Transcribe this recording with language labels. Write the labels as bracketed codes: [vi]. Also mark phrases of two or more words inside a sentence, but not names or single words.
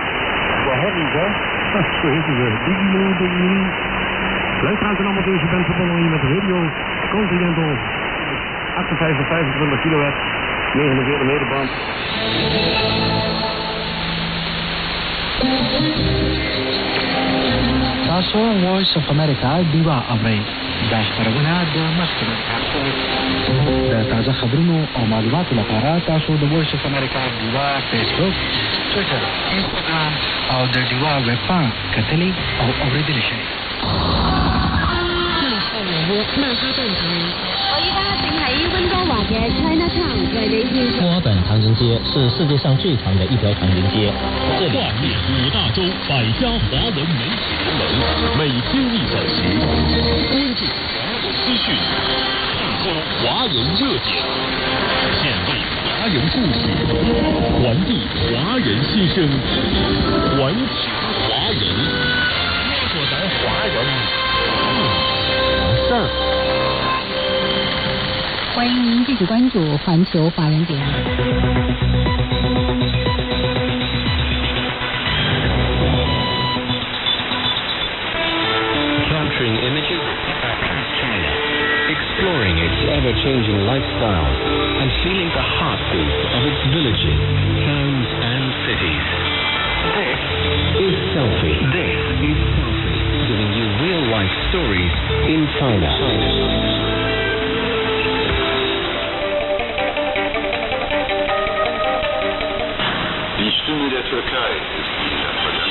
[nl] Wat hebben we dan? Zo is het. Luisteraars en amateurs, je bent verbonden hier met Radio Continental. 58, 25 kilowatt, 49 meterband. [ps] تاسو وایس اف امریکا دیوا اورئ دا خبرونه د مخکې د تازه خبرونو او معلوماتو لپاره تاسو د وایس اف امریکا دیوا فیسبوک، ټویټر، انستاګرام او د دیوا ویب پاڼه کتلی او اوریدلی شئ. [zh] 墨尔本唐人街是世界上最长的一条唐人街，这里跨越5大洲百家华文媒体人文，每天1小时，关注华文资讯，探索华人热点，献为华人故事，传递华人心声，传情华人，说咱华人事儿。欢迎您继续关注环球华人点。 [en] Capturing images of China, exploring its ever-changing lifestyle, and feeling the heartbeat of its villages, towns, and cities. This is Selfie. This is Selfie, giving you real-life stories in China. [de] Die Stimme der Türkei ist die